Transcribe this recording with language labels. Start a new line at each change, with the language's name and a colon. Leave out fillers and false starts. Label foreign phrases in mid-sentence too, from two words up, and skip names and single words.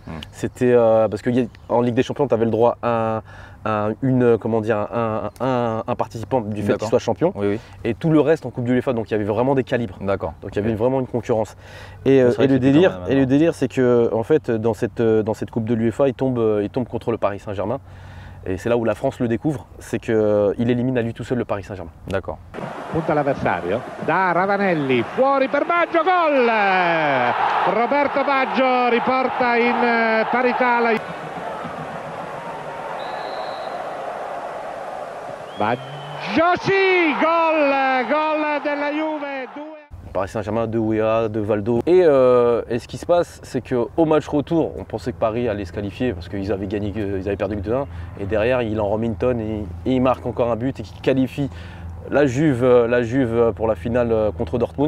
French: C'était parce qu'en Ligue des Champions, tu avais le droit à un participant du fait qu'il soit champion, et tout le reste en Coupe de l'UEFA. Donc il y avait vraiment des calibres. Donc il y avait vraiment une concurrence. Et le délire, c'est que en fait, dans cette Coupe de l'UEFA, il tombe contre le Paris Saint-Germain. Et c'est là où la France le découvre, c'est qu'il élimine à lui tout seul le Paris Saint-Germain. D'accord.
Italian: Punta l'avversario, da Ravanelli, fuori per Baggio, gol! Roberto Baggio riporta in parità la... Baggio sì, gol della Juve, 2.
French: Paris Saint-Germain, de Weah, de Valdo. Et ce qui se passe, c'est qu'au match retour, on pensait que Paris allait se qualifier parce qu'ils avaient gagné, ils avaient perdu que 2-1. Et derrière, il en remet une tonne et il marque encore un but et qui qualifie la Juve pour la finale contre Dortmund.